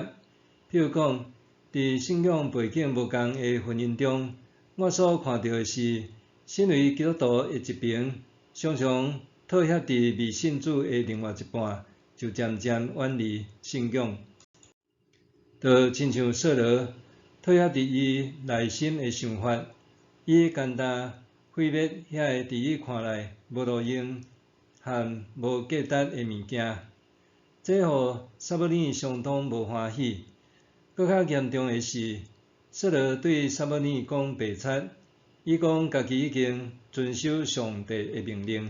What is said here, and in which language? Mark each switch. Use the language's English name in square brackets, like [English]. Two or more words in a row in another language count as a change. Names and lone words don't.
[Min Nan Chinese] 譬如讲，伫信仰背景无同的婚姻中，我所看到的是，身为基督徒的一边，常常妥协伫未信主的另外一半，就渐渐远离信仰。就亲像扫罗妥协伫伊内心的想法，伊简单毁灭遐个伫伊看来无路用和无价值的物件，这互撒母耳相当无欢喜。搁较严重的是，扫罗对撒母耳讲白贼，伊讲家己已经遵守上帝的命令。